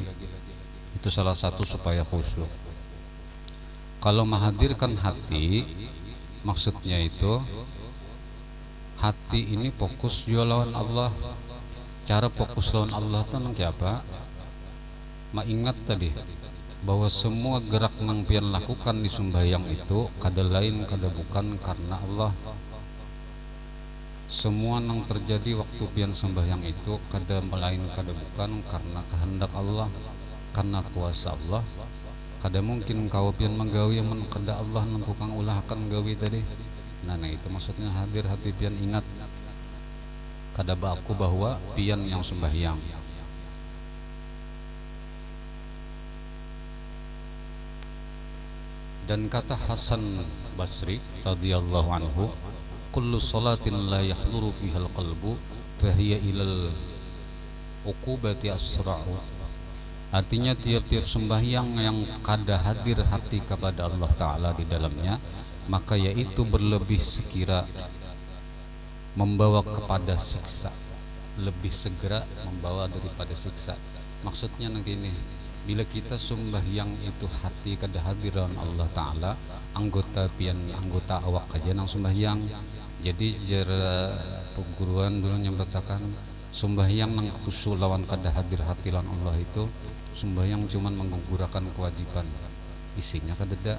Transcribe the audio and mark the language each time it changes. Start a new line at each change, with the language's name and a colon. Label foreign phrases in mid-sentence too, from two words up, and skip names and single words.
Banjar: Itu salah satu supaya khusyuk. Kalau menghadirkan hati, maksudnya itu hati ini fokus lawan Allah. Cara fokus lawan Allah itu nanti apa? Ingat tadi bahwa semua gerak yang pian lakukan di sembahyang itu kada lain kada bukan karena Allah. Semua yang terjadi waktu pian sembahyang itu kada lain kada bukan karena kehendak Allah, karena kuasa Allah. Kada mungkin kau pian menggawi yang kada Allah nentukan ulah akan gawi tadi. Nah itu maksudnya hadir hati pian ingat kada baku bahwa pian yang sembahyang.
Indonesian: Dan kata Hasan Basri radhiyallahu anhu,
Arabic: كل صلاة لا يحضر فيها القلب فهي إلى العقوبة أسرع.
Banjar: Artinya tiap-tiap sembahyang yang kada hadir hati kepada Allah Ta'ala di dalamnya, maka yaitu berlebih sekira membawa kepada siksa, lebih segera membawa daripada siksa.
Indonesian: Maksudnya begini,
Banjar: bila kita sembahyang itu hati kada hadiran Allah Ta'ala, anggota awak aja nang sembahyang. Jadi perguruan dulu yang berkatakan sembahyang nang khusyuk lawan kada hadir hati lawan Allah itu sembahyang cuman menggugurkan kewajiban, isinya kada ada.